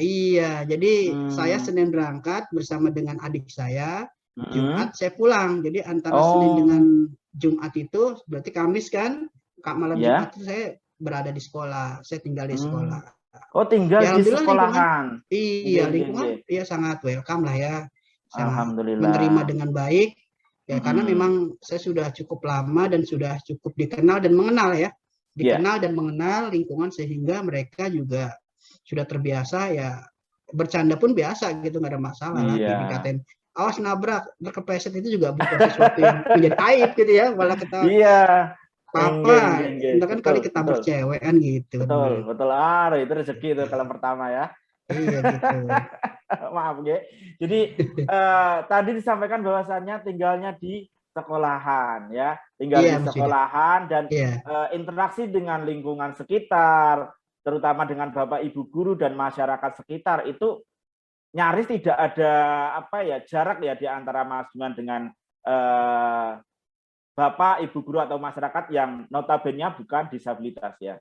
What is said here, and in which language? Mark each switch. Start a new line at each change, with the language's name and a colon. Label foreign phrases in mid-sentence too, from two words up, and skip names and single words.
Indonesian: iya. Jadi saya Hmm. Senin berangkat bersama dengan adik saya, Mhm. Jumat saya pulang. Jadi antara Senin dengan Oh. Jumat itu berarti Kamis kan, malam Jumat Ya. itu saya berada di sekolah. Saya tinggal di Hmm. sekolah. Oh, tinggal Ya di alhamdulillah lingkungan, sekolahan. Nggih, iya nggih, nggih. lingkungan ya sangat welcome lah ya, sangat menerima Alhamdulillah. dengan baik. Ya karena Mhm. memang saya sudah cukup lama dan sudah cukup dikenal dan mengenal ya, Iya. dikenal dan mengenal lingkungan sehingga mereka juga sudah terbiasa ya bercanda pun biasa gitu nggak ada masalah lah Iya. dikatain awas nabrak berkepleset itu juga bukan sesuatu yang menjadi aib gitu ya malah kita Iya. Nggih, papa nggih, nggih. itu kan kali Betul, betul. ketabrak cewek kan gitu kan Betul, betul. Ah, itu rezeki itu kalau pertama ya. Iya gitu. Maaf, ya. Jadi tadi disampaikan bahwasannya tinggalnya di sekolahan, ya, tinggal Iya di Mas Yuda. sekolahan dan Iya. interaksi dengan lingkungan sekitar, terutama dengan Bapak Ibu guru dan masyarakat sekitar itu nyaris tidak ada apa ya jarak ya di antara Mas Bima dengan Bapak Ibu guru atau masyarakat yang notabene bukan disabilitas ya.